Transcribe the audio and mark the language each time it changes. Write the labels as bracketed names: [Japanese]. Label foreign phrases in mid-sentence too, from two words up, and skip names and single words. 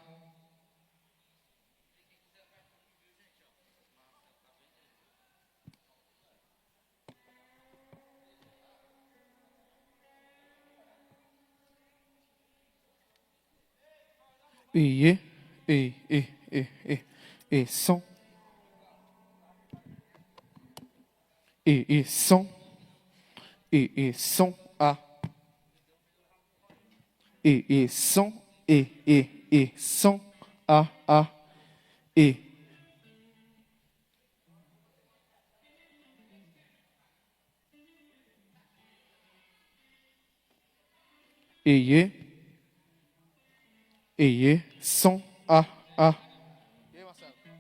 [Portuguese] E. Som. Som. Som. A. Som. Som. A. E. Som. A. E aí, Marcelo?